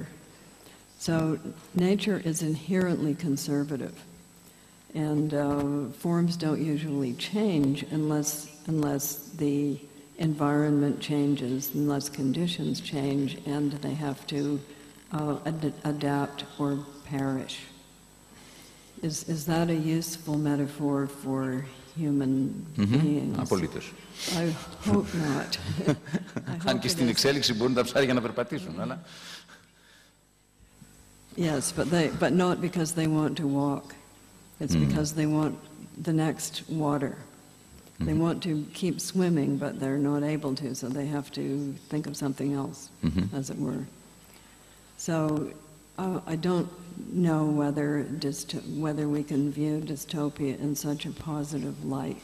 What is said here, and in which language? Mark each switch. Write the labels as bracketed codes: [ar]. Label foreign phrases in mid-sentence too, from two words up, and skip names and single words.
[en] So nature is inherently conservative, and forms don't usually change unless the environment changes, unless conditions change, and they have to adapt or perish. Is that a useful metaphor for human beings? [el] Απολύτως. [en] I hope not. [el] Αν και στην εξέλιξη μπορούν τα ψάρια να περπατήσουν, αλλά... [en] Yes, but not because they want to walk. It's because they want the next water. They want to keep swimming, but they're not able to, so they have to think of something else, as it were. So I don't know whether we can view dystopia in such a positive light.